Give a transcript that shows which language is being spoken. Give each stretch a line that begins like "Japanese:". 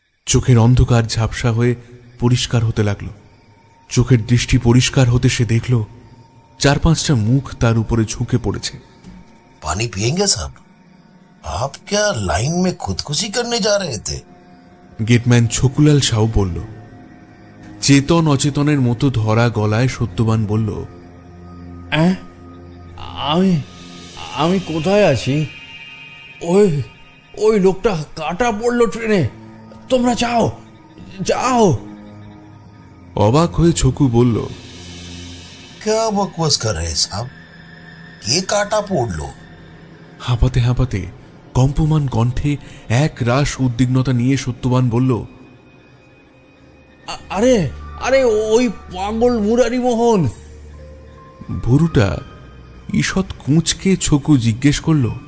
Bangla: চোখের অন্ধকার ঝাপসা হয়ে পরিষ্কার হতে লাগলো। চোখের দৃষ্টি পরিষ্কার হতে সে দেখল 4-5টা মুখ তার উপরে ঝুঁকে পড়েছে।
Hindi: पानी पिएंगे साहब? आप क्या लाइन में खुदकुशी करने जा रहे थे?
Bangla: গেটম্যান ছকুলাল সাউ বলল। চেতন অচেতনের মতো ধরা গলায় সত্যবান বলল, আমি আমি কোথায় আছি? ওই ওই লোকটা কাটা পড়লো ট্রেনে। তোমরা যাও যাও। অবাক হয়ে ছকু বলল,
Hindi: क्या बकवास कर रहे हैं साहब?
Bangla: কে কাটা পড়লো? হাঁপাতে হাঁপাতে কম্পমান কণ্ঠে এক রাশ উদ্বিগ্নতা নিয়ে সত্যবান বলল, আরে আরে ওই পাগল মুরারি মোহন। ভুরুটা ঈষৎ কুঁচকে ছকু জিজ্ঞেস করল,